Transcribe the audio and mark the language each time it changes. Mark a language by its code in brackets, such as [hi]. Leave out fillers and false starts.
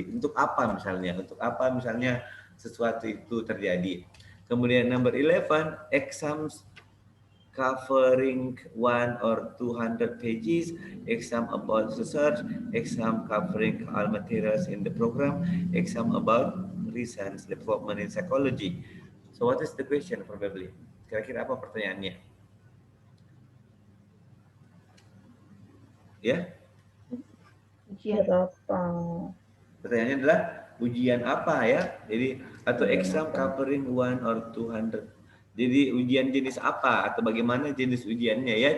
[id] Untuk apa misalnya sesuatu itu terjadi. Kemudian [en] number 11, exams covering 1 or 200 pages, exam about research, exam covering all materials in the program, exam about research development in psychology. So what is the question probably? [id] Kira-kira apa pertanyaannya? Ya? Ujian apa? Pertanyaannya adalah ujian apa ya? Jadi atau [en] exam covering 1 or 200. [id] Jadi ujian jenis apa atau bagaimana jenis ujiannya ya?